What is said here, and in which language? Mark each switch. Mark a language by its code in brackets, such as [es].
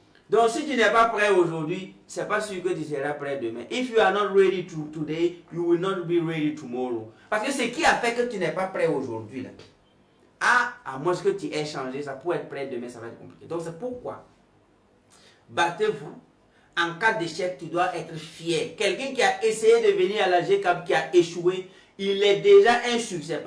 [fr] Donc, si tu n'es pas prêt aujourd'hui, c'est pas sûr que tu seras prêt demain. [en] If you are not ready today, you will not be ready tomorrow. [fr] Parce que ce qui a fait que tu n'es pas prêt aujourd'hui, à moins que tu aies changé, ça peut être prêt demain, ça va être compliqué. Donc, c'est pourquoi battez-vous. En cas d'échec, tu dois être fier. Quelqu'un qui a essayé de venir à la GCAP, qui a échoué, il est déjà un succès.